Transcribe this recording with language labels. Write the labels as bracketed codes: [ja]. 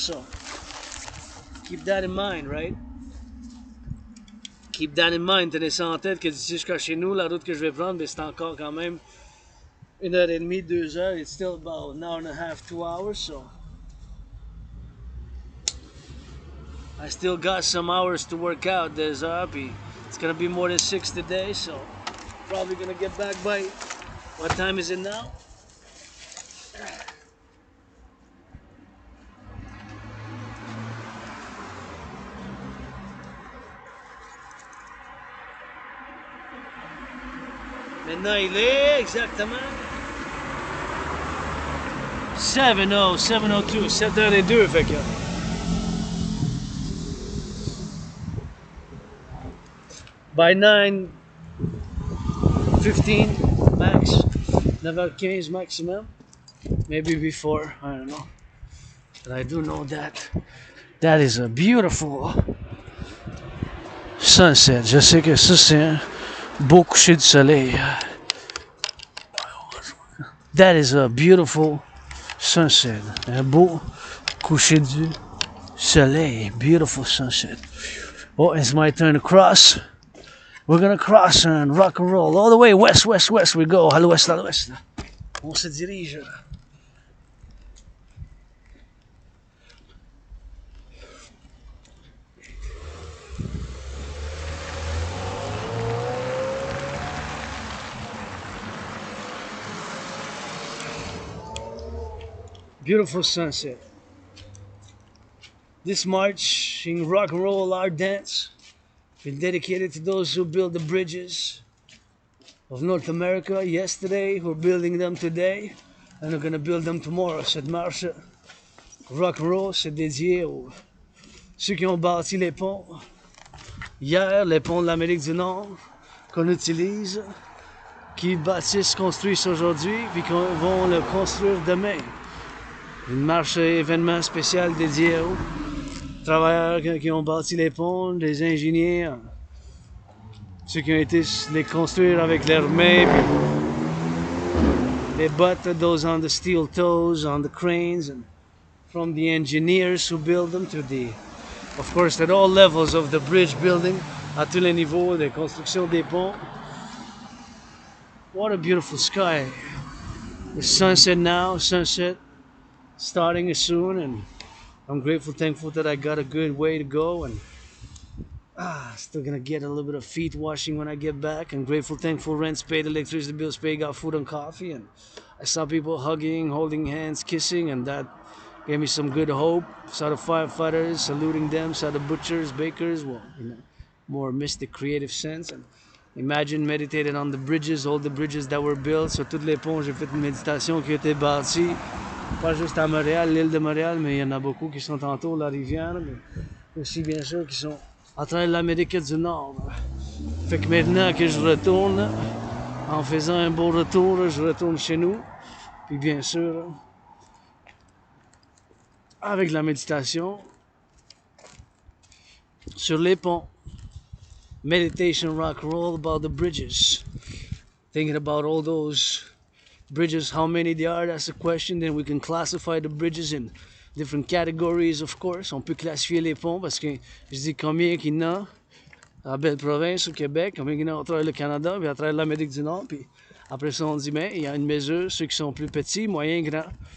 [en] So keep that in mind, right? Keep that in mind. [fr] Tenez ça en tête que d'ici jusqu'à chez nous, la route que je vais prendre, c'est encore quand même 1h30, 2 heures. [en] It's still about an hour and a half, 2 hours. So I still got some hours to work out. There's it's gonna be more than 6 today, so probably gonna get back by, what time is it now? [fr] Maintenant il est exactement 7:02, 7h02, fait que [en] by 9:15 max, [fr] 9h15 maximum, [en] maybe before, I don't know. But I do know that that is a beautiful sunset. [fr] Je sais que ça c'est un beau coucher de soleil. [en] That is a beautiful sunset. [fr] Un beau coucher du soleil. [en] Beautiful sunset. Oh, it's my turn to cross. We're gonna cross and rock and roll all the way west, west, west. We go [fr] à l'ouest, à l'ouest. On se dirige. [en] Beautiful sunset. This march in rock and roll, our dance, been dedicated to those who build the bridges of North America yesterday, who are building them today, and are gonna build them tomorrow. [fr] Cette marche, rock and roll, c'est dédié aux ceux qui ont bâti les ponts hier, les ponts de l'Amérique du Nord qu'on utilise, qui bâtissent, construisent aujourd'hui, puis qu'on vont le construire demain. Une marche événement spécial dédié aux travailleurs qui ont bâti les ponts, des ingénieurs, ceux qui ont été les construire avec leurs mains, puis les bottes, [en] those on the steel toes, on the cranes, and from the engineers who build them to the, of course, at all levels of the bridge building, [fr] à tous les niveaux de construction des ponts. [en] What a beautiful sky. The sunset now, sunset starting soon, and I'm grateful, thankful that I got a good way to go, and Still gonna get a little bit of feet washing when I get back. I'm grateful, thankful, rent's paid, electricity bills paid, got food and coffee, and I saw people hugging, holding hands, kissing, and that gave me some good hope. Saw the firefighters, saluting them, saw the butchers, bakers, well, more mystic, creative sense. And imagine, meditated on the bridges, all the bridges that were built. [fr] Sur toutes les ponts, j'ai fait une méditation qui a été bâtie. Pas juste à Montréal, l'île de Montréal, mais il y en a beaucoup qui sont autour de la rivière, mais aussi bien sûr qui sont à travers l'Amérique du Nord. Fait que maintenant que je retourne, en faisant un beau retour, je retourne chez nous. Puis bien sûr, avec la méditation, sur les ponts. [en] Meditation, rock&roll about the bridges. Thinking about all those bridges, how many there are, that's the question. Then we can classify the bridges in different categories, of course. [fr] On peut classifier les ponts parce que je dis combien qu'il y en a à belle province au Québec, combien qu'il y en a à travers le Canada, puis à travers l'Amérique du Nord. Puis après ça, on dit, mais il y a une mesure, ceux qui sont plus petits, moyens, grands.